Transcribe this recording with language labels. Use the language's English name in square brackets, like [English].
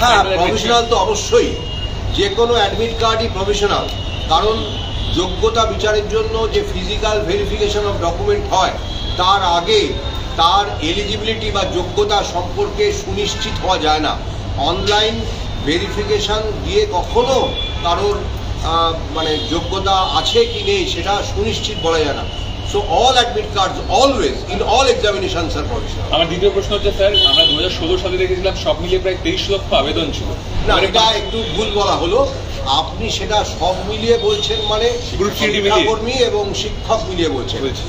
[Bangla] হ্যাঁ, প্রভিশনাল তো অবশ্যই, যে কোনো অ্যাডমিট কার্ডই প্রভিশনাল, কারণ যোগ্যতা বিচারের জন্য যে [English] physical verification of document [Bangla] হয় তার আগে তার এলিজিবিলিটি বা যোগ্যতা সম্পর্কে সুনিশ্চিত হওয়া যায় না। অনলাইন ভেরিফিকেশন দিয়ে কখনো কারোর মানে যোগ্যতা আছে কি নেই সেটা সুনিশ্চিত বলা যায় না। [English] So all admit cards always in all examinations are provisional. [Bangla] আমার দ্বিতীয় প্রশ্ন হচ্ছে স্যার, আমরা 2016 সালে দেখেছিলাম সব মিলিয়ে প্রায় 23 লক্ষ আবেদন ছিল। না, এটা একটু ভুল বলা হলো, আপনি সেটা সব মিলিয়ে বলছেন, মানে শিক্ষাকর্মী এবং শিক্ষক মিলিয়ে বলছেন।